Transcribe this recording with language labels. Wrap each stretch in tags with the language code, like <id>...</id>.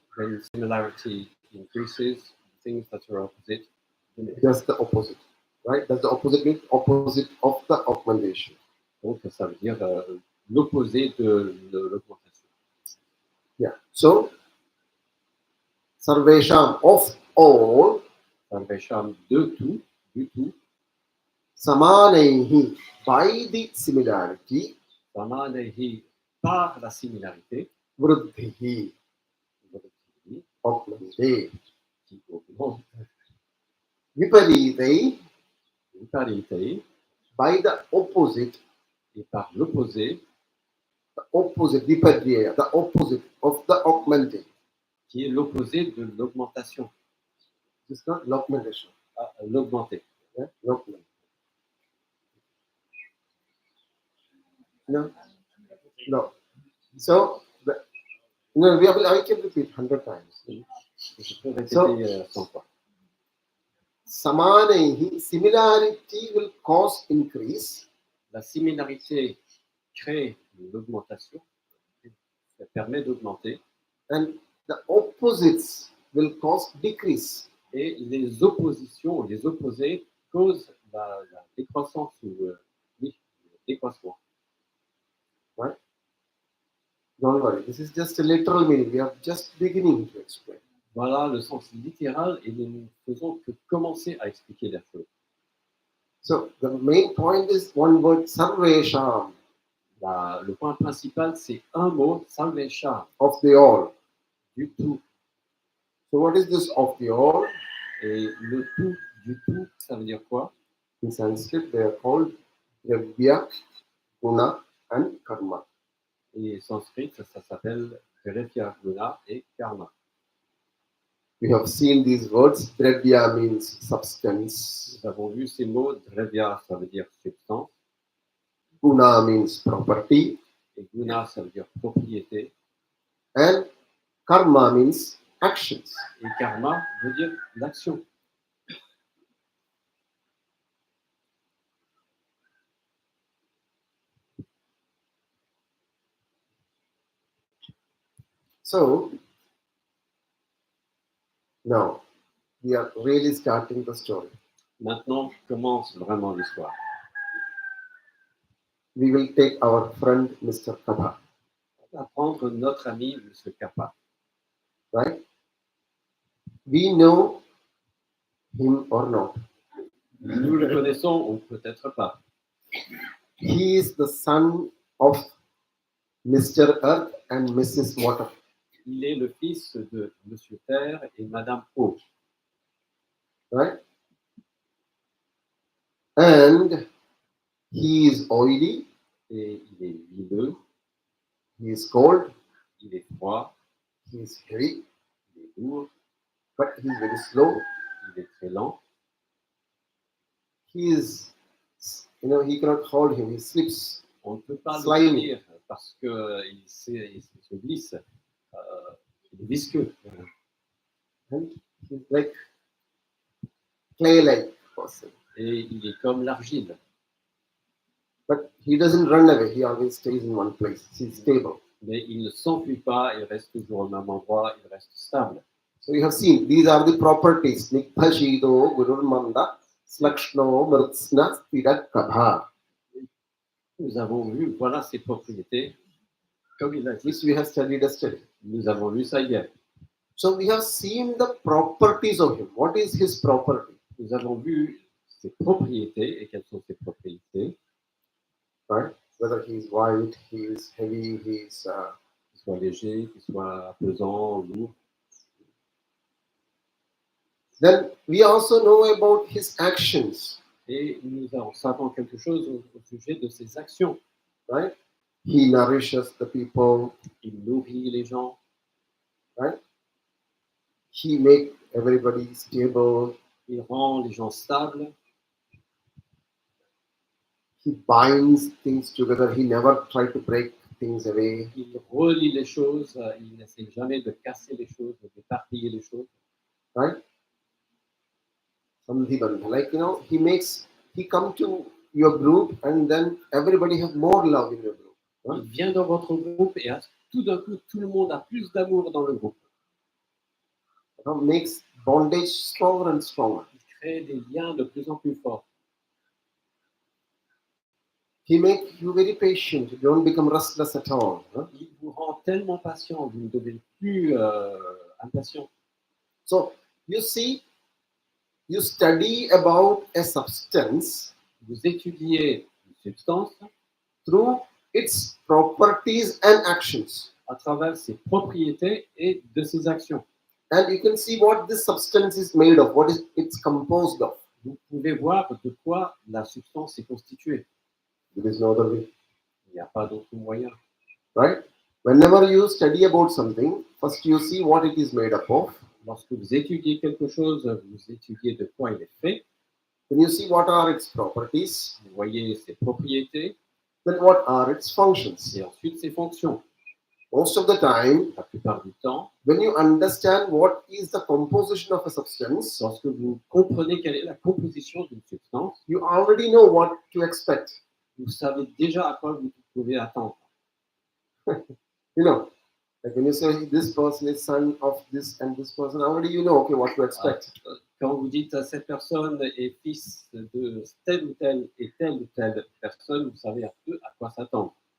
<en>When similarity increases, things that are opposite diminish. that's the opposite, right? That's the opposite means opposite of the augmentation.</en> <fr>Donc, ça veut dire l'opposé de l'augmentation.</fr> <en>Yeah. So, sarvesam of all,</en> <fr>Sarvesam de tout, du tout,</fr> <en>samaanaih by the similarity,</en> <fr>samaanaih par la similarité,</fr> <sa>vrddih vrddih,</sa> <en>augmented,</en> <fr>qui augmente,</fr> <en>viparitairviparyayah by the opposite,</en> <fr>et par l'opposé,</fr> <en>viparitairviparyayah, the opposite of the augmented.</en> <fr>qui est l'opposé de l'augmentation,</fr> <en>It's not l'augmentation.</en> <fr>l'augmenté. Yeah? L'augmentation.</fr> <en>No. No. So, no, I can repeat 100 times.</en> <fr>Je peux répéter</fr> <en>So-</en> <fr>100 fois.</fr> <en>Samaanaih, similarity will cause increase,</en> <fr>La similarité crée l'augmentation, ça permet d'augmenter,</fr> <en>and the opposites will cause decrease.</en> <fr>et les oppositions, les opposés causent la décroissance ou oui, le décroissement.</fr> <en>Right? Don't worry, this is just a literal meaning. We are just beginning to explain.</en> <fr>Voilà le sens littéral et nous ne faisons que commencer à expliquer la chose.</fr> <en>So the main point is one word, sarvesam,</en> <fr>Le point principal, c'est un mot, sarvesam,</fr> <en>of the all.</en> <fr>du tout.</fr> <en>So what is this of the all?</en> <fr>Et le tout, du tout, ça veut dire quoi?</fr> <en>In Sanskrit, they are called vrddih, guna, and karma.</en> <fr>Et sanskrit, ça s'appelle vrddih, guna et karma.</fr> <en>We have seen these words. Vrddih means substance.</en> <fr>Nous avons vu ces mots, dravya, ça veut dire substance,</fr> <en>Guna means property.</en> <fr>et guna, ça veut dire propriété,</fr> <en>And karma means actions.</en> <fr>et karma veut dire l'action.</fr> <en>So now we are really starting the story.</en> <fr>Maintenant commence vraiment l'histoire.</fr> <en>We will take our friend Mr. Kabha,</en> <fr>On va prendre notre ami, M. Kappa.</fr> <en>right? We know him or not.</en> <fr>Nous le connaissons ou peut-être pas.</fr> <en>He is the son of Mr. Earth and Mrs. Water.</en> <fr>Il est le fils de M. Terre et Madame Eau.</fr> <en>Right? And he is oily,</en> <fr>Et il est huileux,</fr> <en>he is cold,</en> <fr>il est froid,</fr> <en>he is heavy,</en> <fr>il est lourd,</fr> <en>but he is very slow.</en> <fr>il est très lent.</fr> <en>He is, he cannot hold him, he slips.</en> <fr>On ne peut pas</fr> <en>Slimy.</en> <fr>le tenir parce qu'il se glisse. Il est visqueux.</fr> <en>And he's like clay-like person.</en> <fr>Et il est comme l'argile.</fr> <en>But he doesn't run away, he always stays in one place. He's stable.</en> <fr>Mais il ne s'enfuit pas, il reste toujours au même endroit, il reste stable.</fr> <en>So you have seen, these are the properties.</en> <sa>Nikthashido, Gururmanda, Slakshno, Mrtsna, Stirat Kabha.</sa> <fr>Nous avons vu, voilà ses propriétés. Comme il a dit,</fr> <en>Which we have studied yesterday.</en> <fr>nous avons vu ça hier.</fr> <en>So we have seen the properties of him. What is his property?</en> <fr>Nous avons vu ses propriétés. Et quelles sont ses propriétés?</fr> <en>Right? Whether he is white, he is heavy, he is...</en> <fr>Qu'il soit léger, qu'il soit pesant, lourd.</fr> <en>Then we also know about his actions.</en> <fr>Et nous savons quelque chose au sujet de ses actions.</fr> <en>Right? He nourishes the people.</en> <fr>Il nourrit les gens.</fr> <en>Right? He makes everybody stable.</en> <fr>Il rend les gens stables.</fr> <en>He binds things together. He never tries to break things away.</en> <fr>Il relie les choses. Il n'essaie jamais de casser les choses, d'éparpiller les choses.</fr> <en>Right? Like, he comes to your group, and then everybody have more love in your group.</en> <fr>Il vient dans votre groupe et tout d'un coup, tout le monde a plus d'amour dans le groupe.</fr> <en>Makes bondage stronger and stronger.</en> <fr>Il crée des liens de plus en plus forts.</fr> <en>He makes you very patient. You don't become restless at all.</en> <fr>Il vous rend tellement patient, vous ne devenez plus impatient.</fr> <en>So you see, you study about a substance</en> <fr>Vous étudiez une substance</fr> <en>through its properties and actions.</en> <fr>à travers ses propriétés et de ses actions.</fr> <en>And you can see what this substance is made of, what is it's composed of.</en> <fr>Vous pouvez voir de quoi la substance est constituée.</fr> <en>There is no other way,</en> <fr>Il n'y a pas d'autre moyen.</fr> <en>right? Whenever you study about something, first you see what it is made up of.</en> <fr>Lorsque vous étudiez quelque chose, vous étudiez de quoi il est fait.</fr> <en>Then you see what are its properties.</en> <fr>Vous voyez ses propriétés</fr> <en>Then what are its functions.</en> <fr>et ensuite ses fonctions.</fr> <en>Most of the time,</en> <fr>La plupart du temps,</fr> <en>when you understand what is the composition of a substance,</en> <fr>lorsque vous comprenez quelle est la composition d'une substance,</fr> <en>you already know what to expect.</en> <fr>vous savez déjà à quoi vous pouvez attendre.</fr> <en>You know, like when you say this person is son of this and this person, already you know, okay, what to expect.</en> <fr>Quand vous dites à cette personne est fils de telle ou telle personne, vous savez un peu à quoi s'attendre.</fr>